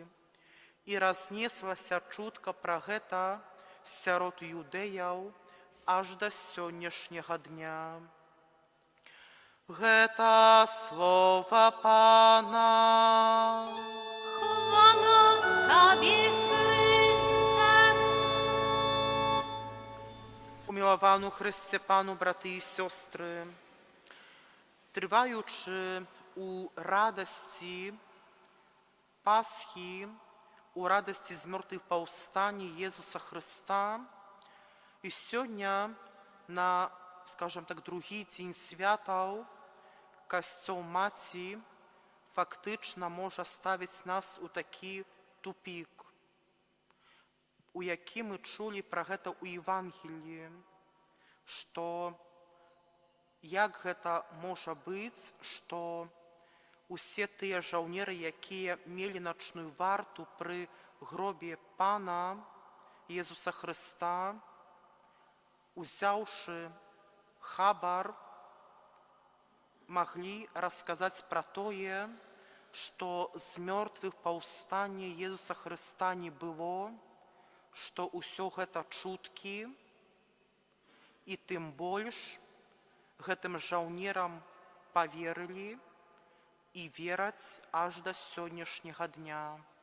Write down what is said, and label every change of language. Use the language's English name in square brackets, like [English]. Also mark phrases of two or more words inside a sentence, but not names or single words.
[Belarusian] І разнеслася чутка пра гэта сярод юдэяў аж да сённяшняга дня. Гэта слова Пана. [Ukrainian] Хвала Тебе, Христе. Умілавану Христе Пану, брати і сестри, триваючи у радості Пасхи, у радості з мертвих повстання Єсуса Христа, і сьогодні на, [Russian] скажем так, [Ukrainian] другий день святаў Касцёл Маці фактично може ставити нас у такий тупик, у який ми чули про [Belarusian] гэта у Євангелії, що як гэта можа быць, што усе тыя жаўнеры, якія мелі начную варту пры гробе Пана Єсуса Христа, узяўшы хабар, маглі расказаць пра тое, што з мёртвых паўстання Єсуса Христа не было, што ўсё гэта чуткі, і тым больш гэтым жаўнерам паверылі і вераць аж да сённяшняга дня.